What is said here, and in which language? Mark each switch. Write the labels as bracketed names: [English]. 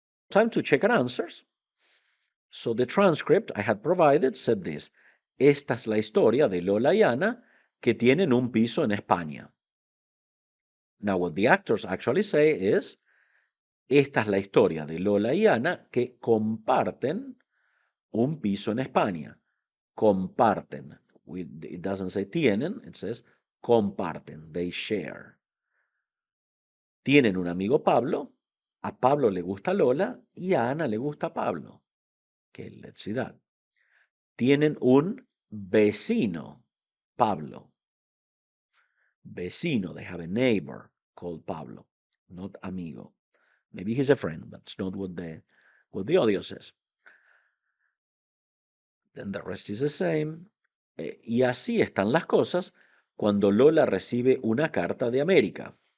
[English] Time to check our answers. So the transcript I had provided said this. [Spanish] Esta es la historia de Lola y Ana que tienen un piso en España. [English] Now what the actors actually say is, [Spanish] esta es la historia de Lola y Ana que comparten un piso en España. Comparten. [English] It doesn't say tienen, it says comparten. They share. [Spanish] Tienen un amigo Pablo, a Pablo le gusta Lola y a Ana le gusta Pablo. Qué [English] let's see that. [Spanish] Tienen un vecino, Pablo. [English] Vecino, they have a neighbor called Pablo, not amigo. Maybe he's a friend, but it's not what the audio says. Then the rest is the same. [Spanish] Y así están las cosas cuando Lola recibe una carta de América.